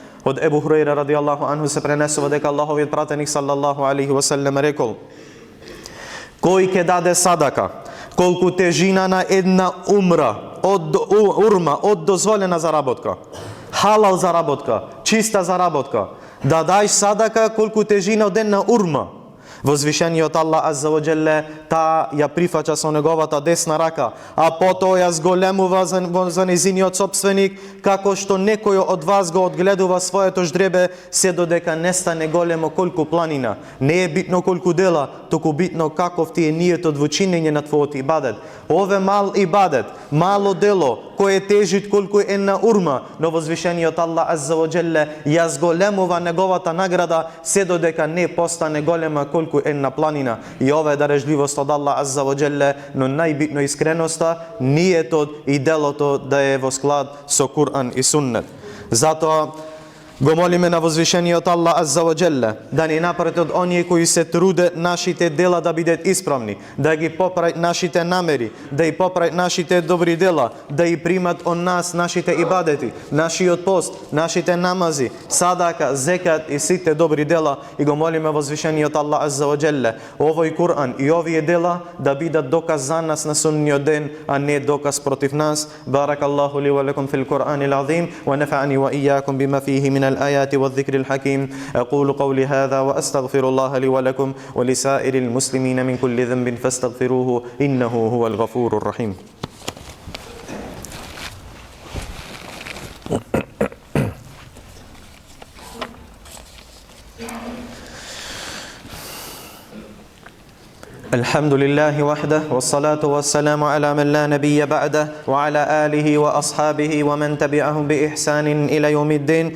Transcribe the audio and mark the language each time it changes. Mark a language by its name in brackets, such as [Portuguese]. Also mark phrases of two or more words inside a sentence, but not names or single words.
[Macedonian] Од Ебу Хурејра [Arabic] رضي الله عنه [Macedonian] се пренесува дека Аллаховиот пратеник [Arabic] صلى الله عليه وسلم [Macedonian] рекол: кој ќе даде садака колку тежина на една урма од дозволена заработка, халал заработка, чиста заработка, да даеш садака колку тежина од една урма, возвишениот Аллах [Arabic] عز وجل [Macedonian] та ја прифаќа со неговата десна рака, а потоа ја зголемува за незиниот сопственик, како што некој од вас го одгледува своето ждребе, се додека не стане големо колку планина. Не е битно колку дела, току битно каков ти е ниетот во чинење на твојот ибадет. Ове мал ибадет, мало дело, кој е тежит колку една урма, но возвишениот Аллах [Arabic] عز وجل [Macedonian] ја зголемува неговата награда, се додека не постане голема колку една планина. И ова е дарежливост од Аллах [Arabic] عز وجل, [Macedonian] но најбитно искреноста, ниетот и делото да е во склад со Кур'ан и Суннет. Затоа го молиме на возвишениот Аллах [Arabic] عز وجل [Macedonian] да ни направи од оние кои се труде нашите дела да бидат исправни, да ги поправи нашите намери, да и поправи нашите добри дела, да и примат од нас нашите ибадети, нашиот пост, нашите намази, садака, зекат и сите добри дела. И го молиме возвишениот Аллах [Arabic] عز وجل [Macedonian] овој Кур'ан и овие дела да бидат доказ за нас на судниот ден, а не доказ против нас. [Arabic] بارك الله لي ولكم في القرآن العظيم ونفعني وإياكم بما فيه من الآيات والذكر الحكيم. أقول قولي هذا وأستغفر الله لي ولكم ولسائر المسلمين من كل ذنب فاستغفروه إنه هو الغفور الرحيم. الحمد لله وحده والصلاة والسلام على من لا نبي بعده وعلى آله وأصحابه ومن تبعهم بإحسان إلى يوم الدين.